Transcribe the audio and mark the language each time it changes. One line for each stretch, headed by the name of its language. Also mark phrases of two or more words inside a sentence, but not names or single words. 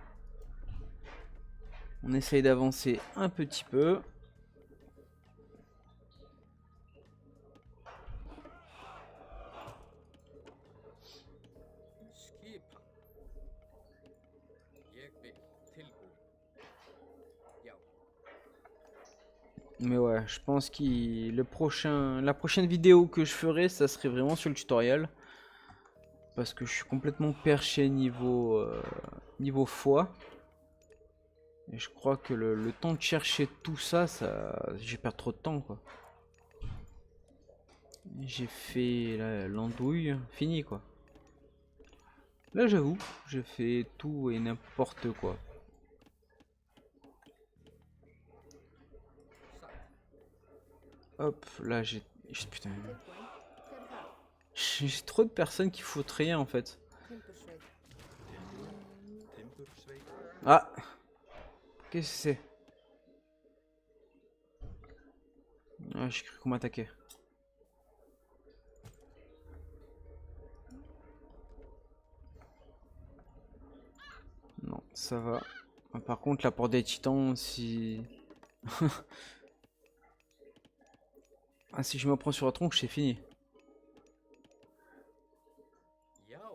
French: On essaye d'avancer un petit peu.
Icelandic: Skipan. Ég vil. Tilbúin. Já.
French: Mais ouais, je pense que la prochaine vidéo que je ferai, ça serait vraiment sur le tutoriel. Parce que je suis complètement perché niveau foi. Et je crois que le temps de chercher tout ça, j'ai perdu trop de temps quoi. J'ai fait l'andouille, fini quoi. Là j'avoue, j'ai fait tout et n'importe quoi.
Icelandic: Satt.
French: Hop, là putain,
Icelandic: Tilbúin. Hver þar?
French: j'ai trop de personnes qui foutent rien en fait.
Icelandic: Timbursveit. Timbursveit.
French: Ah, qu'est-ce que c'est? Ah, j'ai cru qu'on m'attaquait. Non, ça va. Ah, par contre, la porte des titans, si... ah, si je me prends sur la tronche, c'est fini.
Icelandic: Já.